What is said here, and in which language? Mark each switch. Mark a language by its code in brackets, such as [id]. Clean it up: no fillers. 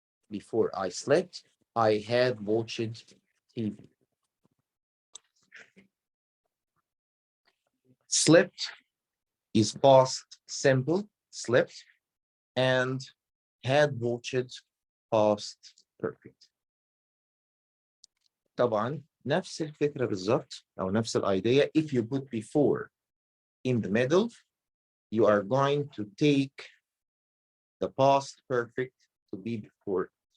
[en] Before I slept I had watched TV. Slept is past simple slept and had watched past perfect. [ar] طبعا نفس الفكرة بالظبط أو نفس الidea. [en] If you put before in the middle you are going to take the past perfect to be before.